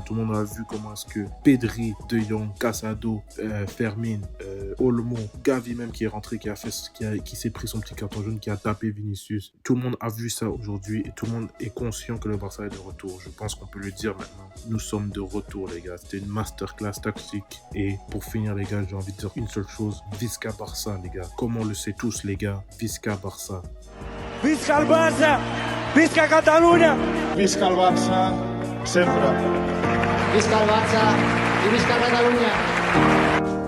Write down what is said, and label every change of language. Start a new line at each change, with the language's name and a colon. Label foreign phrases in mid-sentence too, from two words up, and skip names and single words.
French: Tout le monde a vu comment est-ce que Pedri, De Jong, Casado, Fermin, Olmo, Gavi même qui est rentré, qui s'est pris son petit carton jaune, qui a tapé Vinicius. Tout le monde a vu ça aujourd'hui et tout le monde est conscient que le Barça est de retour. Je pense qu'on peut le dire maintenant. Nous sommes de retour, les gars. C'était une masterclass tactique. Et pour finir, les gars, j'ai envie de dire une seule chose.
Catalan: Visca Barça,
French: les gars. Comme on le sait tous, les gars.
Catalan: Visca Barça. Visca el Barça! Visca Catalunya! Visca el Barça, sempre. Visca el Barça i visca Catalunya!